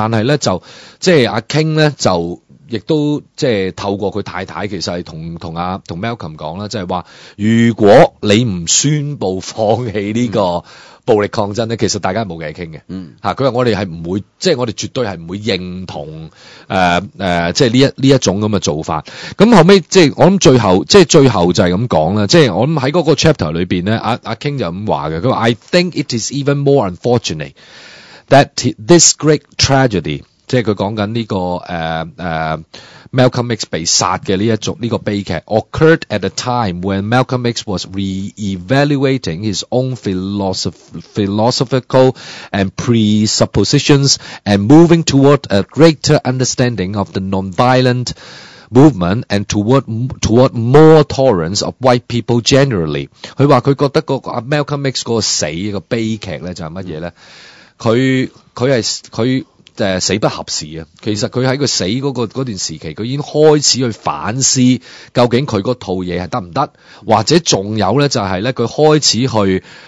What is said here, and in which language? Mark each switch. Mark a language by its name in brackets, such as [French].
[Cantonese] 但係呢，就即係阿 King 呢，就亦都即係透過佢太太，其實係同 Malcolm 講啦，即係話如果你唔宣布放棄呢個暴力抗爭呢，其實大家冇嘢傾嘅。嗯。佢話我哋係唔會，即係我哋絕對係唔會認同即係呢一種咁嘅做法。咁後咪即係我諗最後就係咁講啦，即係我諗喺嗰個 chapter 裏面呢，阿King 就咁話嘅，佢話 [English] I think it is even more unfortunate that this great tragedy, [Cantonese] 即係佢講緊呢個Malcolm X 被殺嘅呢一種呢、這個悲劇 [English] ，occurred at a time when Malcolm X was re-evaluating his own philosophical and presuppositions and moving toward a greater understanding of the non-violent movement and toward more tolerance of white people generally。 [Cantonese] 佢話佢覺得個 Malcolm X 個死個悲劇咧就係乜嘢咧？佢死不合時，其實佢喺佢死嗰段時期，佢已經開始去反思究竟佢嗰套嘢係得唔得，或者仲有呢，就係呢佢開始去